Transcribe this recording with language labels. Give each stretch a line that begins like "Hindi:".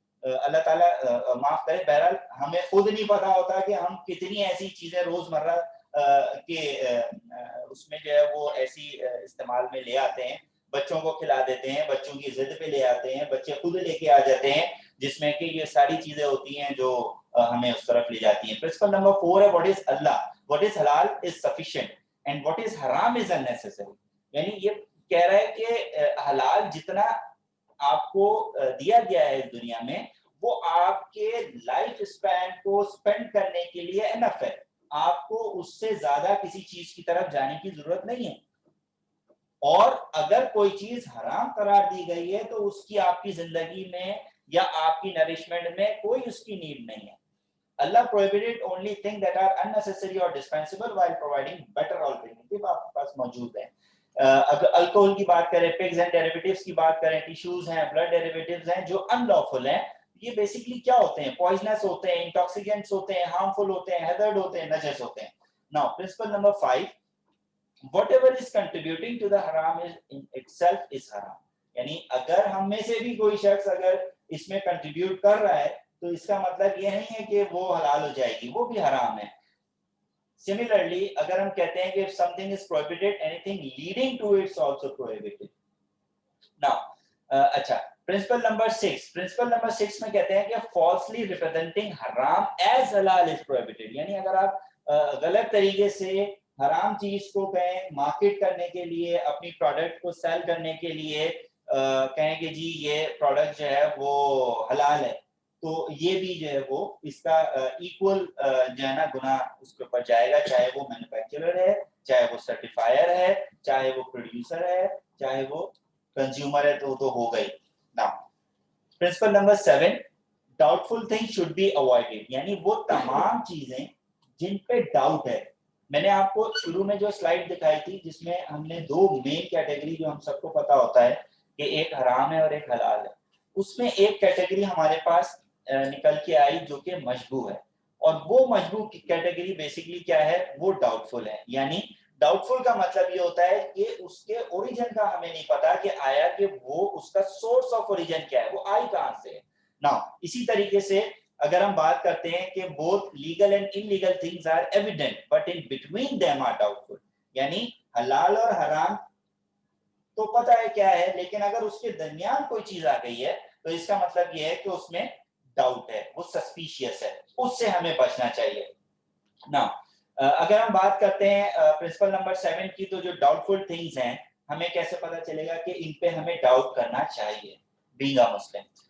Urdu: اللہ تعالیٰ معاف کرے بہرحال ہمیں خود نہیں پتا ہوتا کہ ہم کتنی ایسی چیزیں روزمرہ کے اس میں جو ہے وہ ایسی استعمال میں لے آتے ہیں بچوں کو کھلا دیتے ہیں بچوں کی ضد پہ لے آتے ہیں بچے خود لے کے آ جاتے ہیں جس میں کہ یہ ساری چیزیں ہوتی ہیں جو ہمیں اس طرف لے جاتی ہیں. پرنسپل نمبر 4 ہے
English: what is Allah, what is halal is sufficient and what is haram is unnecessary.
Urdu: یعنی یہ کہہ رہا ہے کہ حلال جتنا آپ کو دیا گیا ہے اس دنیا میں وہ آپ کے لائف اسپین کو سپینڈ کرنے کے لیے انف ہے. آپ کو اس سے زیادہ کسی چیز کی طرف جانے کی ضرورت نہیں ہے اور اگر کوئی چیز حرام قرار دی گئی ہے تو اس کی آپ کی زندگی میں یا آپ کی نرشمنٹ میں کوئی اس کی نیڈ نہیں ہے.
English: Allah prohibited only things that are unnecessary or dispensable while providing better alternative
Urdu: آپ کے پاس موجود ہیں. اگر الکوہول کی بات کریں pigs and derivatives کی بات کریں ٹیشوز ہیں blood derivatives ہیں جو unlawful ہیں یہ بیسیکلی کیا ہوتے ہیں poisonous ہوتے ہیں intoxicants ہوتے ہیں harmful ہوتے ہیں hazard ہوتے ہیں نجس ہوتے ہیں.
English: Now principle number 5, whatever is contributing to the haram is in itself is haram.
Urdu: یعنی اگر ہم میں سے بھی کوئی شخص اگر اس میں کنٹریبیوٹ کر رہا ہے تو اس کا مطلب یہ نہیں ہے کہ وہ حلال ہو جائے گی وہ بھی حرام ہے.
English: Similarly
Urdu: اگر ہم کہتے ہیں کہ
English: if something is prohibited anything leading to it is also prohibited. Now اچھا principle number 6
Urdu: میں کہتے ہیں کہ
English: falsely representing haram as halal is prohibited.
Urdu: یعنی اگر آپ غلط طریقے سے حرام چیز کو کہیں مارکیٹ کرنے کے لیے اپنی پروڈکٹ کو سیل کرنے کے لیے کہیں کہ جی یہ پروڈکٹ جو ہے وہ حلال ہے تو یہ بھی جو ہے وہ اس کا ایکول جو ہے نا گناہ اس کے اوپر جائے گا چاہے وہ مینوفیکچرر ہے چاہے وہ سرٹیفائر ہے چاہے وہ پروڈیوسر ہے چاہے وہ کنزیومر ہے تو ہو گئی. نا principle number 7 doubtful thing should be avoided. یعنی وہ تمام چیزیں جن پہ ڈاؤٹ ہے. میں نے آپ کو شروع میں جو سلائیڈ دکھائی تھی جس میں ہم نے دو مین کیٹیگری جو ہم سب کو پتا ہوتا ہے کہ ایک حرام ہے اور ایک حلال ہے اس میں ایک کیٹیگری ہمارے پاس نکل کے آئی جو کہ مشبوہ ہے اور وہ مشبوہ کی کیٹیگری بیسیکلی کیا ہے وہ ڈاؤٹ فل ہے. یعنی ڈاؤٹ فل کا مطلب یہ ہوتا ہے کہ اس کے اوریجن کا ہمیں نہیں پتا کہ آیا کہ وہ اس کا سورس آف اوریجن کیا ہے وہ آئی کہاں سے ہے. نا اسی طریقے سے اگر ہم بات کرتے ہیں کہ
English: both legal and illegal things are evident but in between them are doubtful.
Urdu: یعنی حلال اور حرام تو پتہ ہے کیا ہے لیکن اگر اس کے درمیان کوئی چیز آ گئی ہے تو اس کا مطلب یہ ہے کہ اس میں ڈاؤٹ ہے وہ سسپیشیس ہے اس سے ہمیں بچنا چاہیے. نا اگر ہم بات کرتے ہیں پرنسپل نمبر 7 کی تو جو ڈاؤٹفل تھنگز ہیں ہمیں کیسے پتہ چلے گا کہ ان پہ ہمیں ڈاؤٹ کرنا چاہیے بینگ اے مسلم.